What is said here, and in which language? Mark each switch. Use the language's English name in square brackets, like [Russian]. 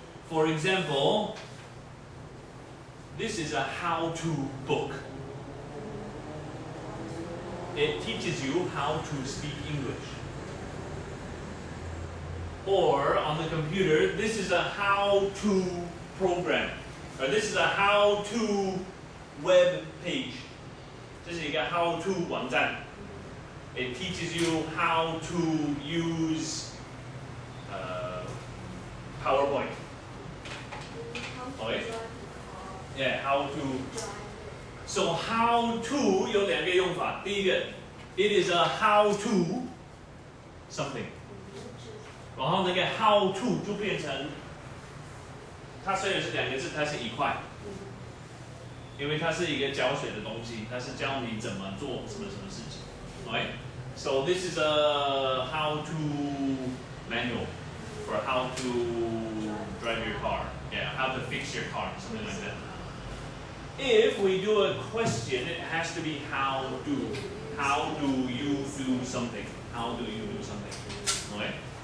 [English] For example, this is a how-to book. It teaches you how to speak English. Or on the computer, this is a how-to program. Or this is a how-to web page. [Chinese] 这是一个 how-to 网站. [English] It teaches you how to use PowerPoint. Okay? Yeah, how to. So how to [Chinese] 有两个用法。 第一个 [English] it is a how to something. [Chinese] 然后那个 how to 就变成，它虽然是两个字，它是一块。因为它是一个教学的东西，它是教你怎么做什么事情。 [English] Right? So this is a how-to manual for how to drive your car. Yeah, how to fix your car, something like that. If we do a question, it has to be how do. How do you do something? How do you do something? Right?